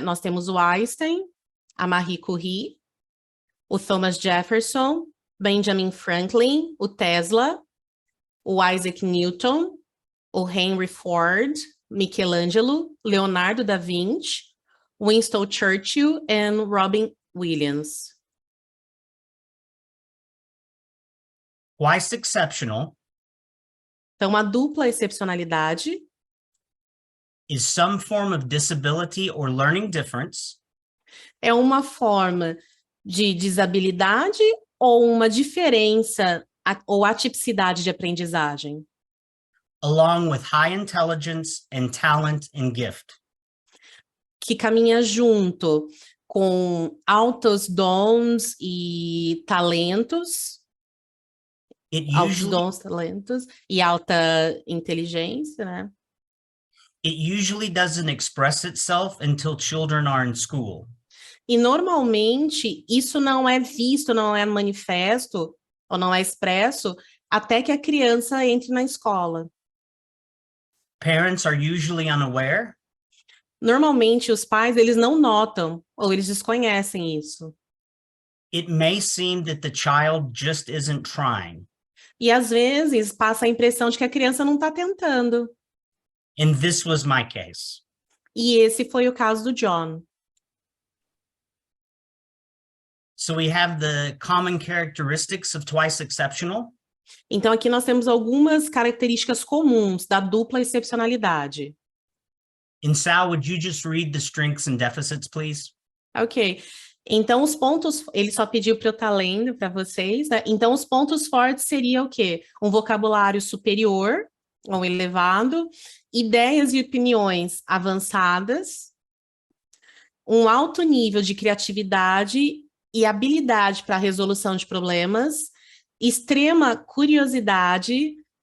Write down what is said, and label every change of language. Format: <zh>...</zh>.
<pt>Nós temos o Einstein, a Marie Curie, o Thomas Jefferson, Benjamin Franklin, o Tesla, o Isaac Newton, o Henry Ford, Michelangelo, Leonardo da Vinci, Winston Churchill e Robin Williams.</pt> <en>Twice exceptional</en> <pt>Então, a dupla excepcionalidade</pt> <en>is some form of disability or learning difference</en> <pt>é uma forma de desabilidade ou uma diferença ou atipicidade de aprendizagem,</pt> <en>along with high intelligence and talent and gift.</en> <pt>que caminha junto com altos dons e talentos, altos dons, talentos e alta inteligência, né?</pt> <en>It usually doesn't express itself until children are in school.</en> <pt>E normalmente isso não é visto, não é manifesto ou não é expresso até que a criança entre na escola.</pt> <en>Parents are usually unaware.</en> <pt>Normalmente os pais, eles não notam ou eles desconhecem isso.</pt> <en>It may seem that the child just isn't trying.</en> <pt>E às vezes passa a impressão de que a criança não está tentando.</pt> <en>And this was my case.</en> <pt>E esse foi o caso do John.</pt> <en>So we have the common characteristics of twice exceptional.</en> <pt>Então aqui nós temos algumas características comuns da dupla excepcionalidade.</pt> <en>And Sal, would you just read the strengths and deficits, please? Ok.</en> <pt>Então os pontos, ele só pediu para eu estar lendo para vocês, né? Então os pontos fortes seria o quê? Um vocabulário superior ou elevado, ideias e opiniões avançadas, um alto nível de criatividade e habilidade para a resolução de problemas, extrema curiosidade,</pt>